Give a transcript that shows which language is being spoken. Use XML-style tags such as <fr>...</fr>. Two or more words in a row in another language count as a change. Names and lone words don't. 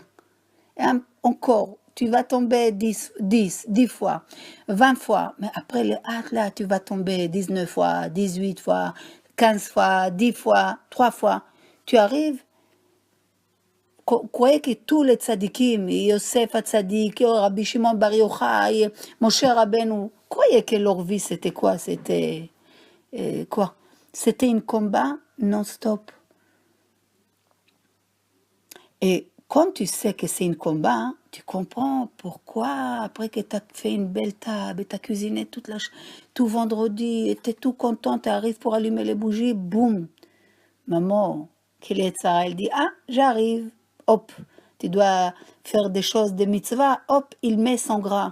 <fr>Et encore, tu vas tomber 10 fois, 20 fois. Mais après là, tu vas tomber 19 fois, 18 fois, 15 fois, 10 fois, 3 fois. Tu arrives. Croyez que tous les tzadikim, Yosef Hatzadik, Rabbi Shimon Bar Yochai, Moshe Rabbeinu, croyez que leur vie c'était quoi? C'était quoi? C'était un combat non-stop. Et quand tu sais que c'est un combat, tu comprends pourquoi, après que tu as fait une belle table, tu as cuisiné tout vendredi, tu es tout content, tu arrives pour allumer les bougies, boum, maman, qu'il est ça, elle dit, ah, j'arrive, hop, tu dois faire des choses de mitzvah, hop, il met son gras.</fr>